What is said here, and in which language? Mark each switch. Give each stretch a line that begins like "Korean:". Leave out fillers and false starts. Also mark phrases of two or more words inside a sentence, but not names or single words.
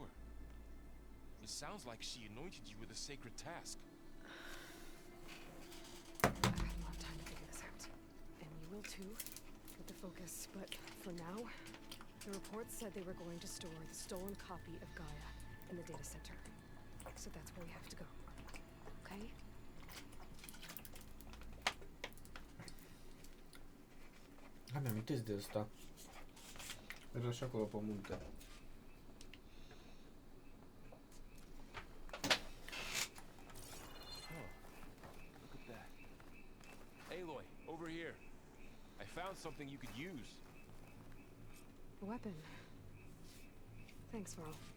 English: It sounds like she anointed you with a sacred task. I've had a lot of time to figure this out. And you will too, with the focus. But for now, the reports said they were going to store the stolen copy of Gaia in the data center. So that's where we have to go. Okay?
Romanian: Am amintesc de asta. Era și acolo pe munte.
English: Look at that. Aloy, over here. I found something you could use. A weapon. Thanks, Varl.